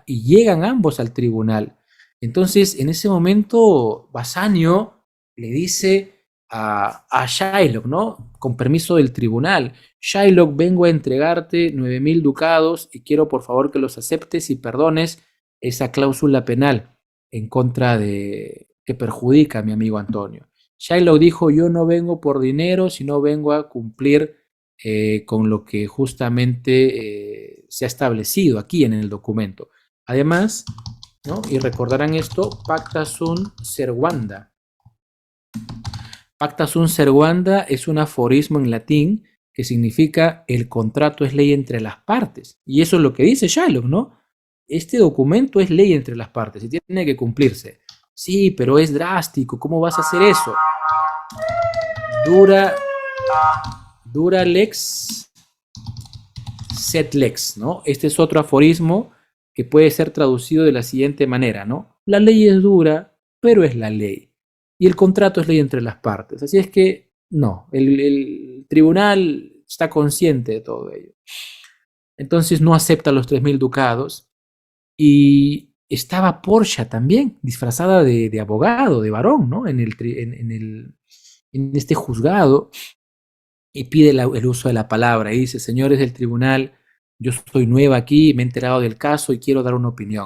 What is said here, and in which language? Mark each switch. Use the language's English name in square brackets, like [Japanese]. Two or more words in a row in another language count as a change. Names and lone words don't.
[Spanish] Y llegan ambos al tribunal. Entonces, en ese momento, Bassanio le dice a Shylock, ¿no?, con permiso del tribunal, Shylock, vengo a entregarte 9.000 ducados y quiero por favor que los aceptes y perdones esa cláusula penal en contra de que perjudica a mi amigo Antonio. Shylock dijo, yo no vengo por dinero, sino vengo a cumplir con lo que justamente se ha establecido aquí en el documento. Además, ¿no?, y recordarán esto, [Latin] pacta sunt servanda. Pacta sunt servanda [Spanish] es un aforismo en latín que significa el contrato es ley entre las partes. Y eso es lo que dice Shylock, ¿no? Este documento es ley entre las partes y tiene que cumplirse. Sí, pero es drástico, ¿cómo vas a hacer eso? [Latin] Dura lex sed lex, [Spanish] ¿no? Este es otro aforismo que puede ser traducido de la siguiente manera, ¿no? La ley es dura, pero es la ley. Y el contrato es ley entre las partes. Así es que, no, el tribunal está consciente de todo ello. Entonces no acepta los 3.000 ducados y estaba Portia también, disfrazada de abogado, de varón, ¿no?, en este juzgado, y pide el uso de la palabra y dice, señores del tribunal, yo soy nueva aquí, me he enterado del caso y quiero dar una opinión.